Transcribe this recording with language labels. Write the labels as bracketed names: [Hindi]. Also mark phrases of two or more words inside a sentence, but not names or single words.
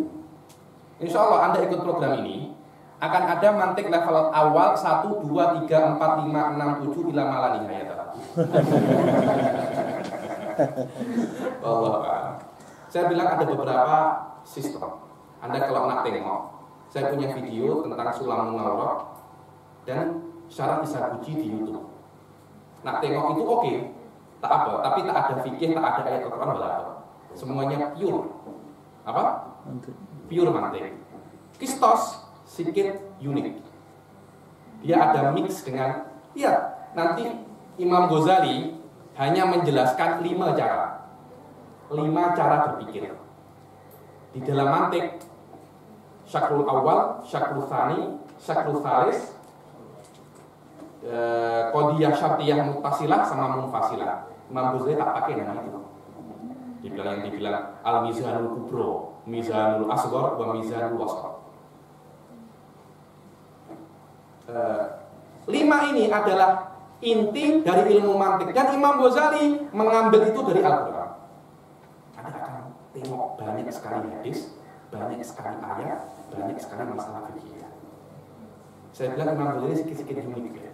[Arabic] إن شاء الله [Malay] Anda ikut program ini akan ada mantik level awal 1, 2, 3, 4, 5, 6, 7 [Arabic] إلى ما لا نهاية. [Malay] Allah. Saya bilang ada beberapa sistem. Anda kalau nak tengok, saya punya video tentang Sulam Munawarah dan syarat Isa Guji di YouTube. Nak tengok itu oke, tak apa, tapi tak ada fikih, tak ada ayat Al-Quran, semuanya pure. Apa? Pure mantik. Qistos sedikit unik. Dia ada mix dengan, nanti Imam Ghazali hanya menjelaskan 5 cara. 5 cara berpikir. Di dalam mantik, [Arabic] الشكل الأول الشكل الثاني الشكل الثالث قضية شرطية متصلة [Malay] sama munfasilah. Imam Ghazali tak pakai nama itu. Dibilang [Arabic] الميزان الكبرى ميزان الأصغر وميزان الوسط. [Malay] 5 ini adalah inti dari ilmu mantik, dan Imam Ghazali mengambil itu dari Al-Quran. Anda akan tengok banyak sekali hadis, banyak sekali ayat, banyak sekali masalah fikih. Saya bilang Imam Ghazali sedikit unik ya.